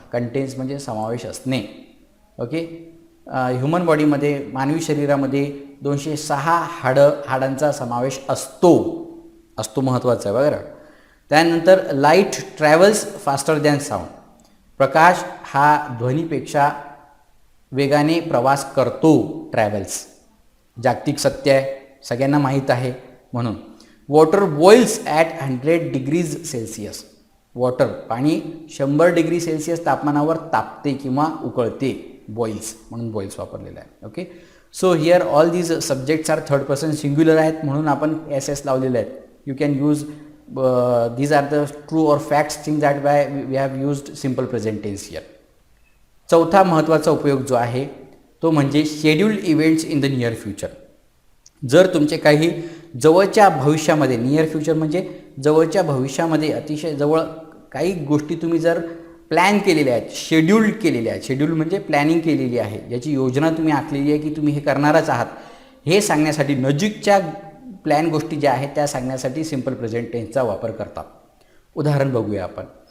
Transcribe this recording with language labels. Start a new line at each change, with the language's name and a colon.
Marathi: Contains म्हणजे समावेश असणे. ओके. ह्युमन बॉडीमध्ये, मानवी शरीरामध्ये 206 हाडांचा समावेश असतो. महत्त्वाचं आहे बघा. त्यानंतर
English: Light travels faster than sound.
Marathi: प्रकाश हा ध्वनीपेक्षा वेगाने प्रवास करतो. ट्रॅव्हल्स जागतिक सत्य आहे, सगळ्यांना माहीत आहे म्हणून.
English: Water boils at 100 degrees Celsius.
Marathi: Water, पाणी 100 डिग्री सेल्सिअस तापमानावर तापते किंवा उकळते. बॉइल्स, म्हणून बॉइल्स वापरलेला आहे. Okay.
English: so here all these subjects are third person singular
Marathi: आहेत, म्हणून आपण एस लावलेले आहेत.
English: You can use these are the true or facts things that we have used simple present tense here.
Marathi: चौथा महत्त्वाचा उपयोग जो आहे तो म्हणजे
English: Scheduled events in the near future.
Marathi: जर तुमचे काही जवळच्या भविष्यामध्ये, नियर फ्युचर म्हणजे जवळच्या भविष्यामध्ये, अतिशय जवळ काही गोष्टी तुम्ही जर प्लॅन केलेल्या आहेत, शेड्यूल्ड केलेल्या आहेत, शेड्यूल म्हणजे प्लॅनिंग केलेली आहे, याची योजना तुम्ही आखलेली आहे की तुम्ही हे करणारच आहात, हे सांगण्यासाठी, नजीकच्या प्लॅन गोष्टी ज्या आहेत त्या सांगण्यासाठी सिम्पल प्रेझेंट टेन्सचा वापर करतात. उदाहरण बघूया आपण.